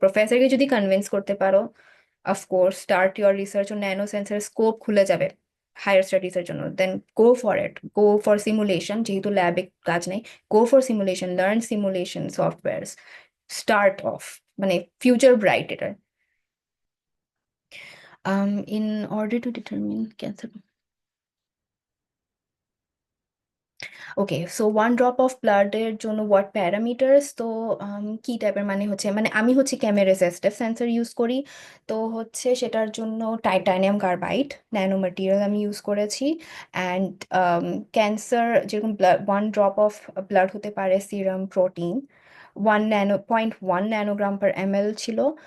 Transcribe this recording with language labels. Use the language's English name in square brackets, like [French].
[Bangla] প্রফেসরকে যদি কনভিন্স করতে পারো, [English] of course start your research on nano sensor, [Bangla] scope খুলে যাবে হায়ার স্টাডিজের জন্য। [English] then go for it, go for simulation, [Bangla] যেহেতু ল্যাবে কাজ নেই। [English] go for simulation, learn simulation softwares, start off, [Bangla] মানে ফিউচার ব্রাইট এটা। [English] In order to determine cancer. Okay, so one drop of ব্লাডের জন্য what parameters? [Bangla] তো কি টাইপের, মানে হচ্ছে, মানে আমি হচ্ছে ক্যামেরারেজিস্টিভ সেন্সর ইউজ করি। তো হচ্ছে সেটার জন্য টাইটানিয়াম কার্বাইড ন্যানো ম্যাটেরিয়াল আমি ইউজ করেছি। অ্যান্ড ক্যান্সার, যেরকম ওয়ান ড্রপ অফ ব্লাড হতে পারে সিরাম প্রোটিন 1.1 ন্যানোগ্রাম/ml ছিল।